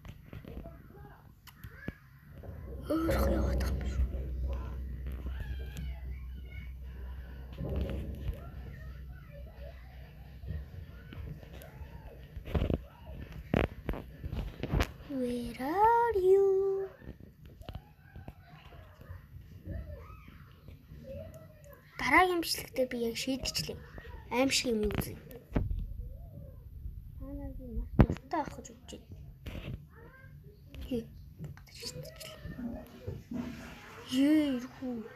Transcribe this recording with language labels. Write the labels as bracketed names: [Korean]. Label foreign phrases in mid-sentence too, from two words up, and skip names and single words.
[Mongolian] Өөрх яваад байгаа юм шүү. [English] Where are you? [Mongolian] Дараагийн бичлэгтээ би яг шийдчихлээ. Аимшиг юм үзье. Авах гэж бодож байна. Юу.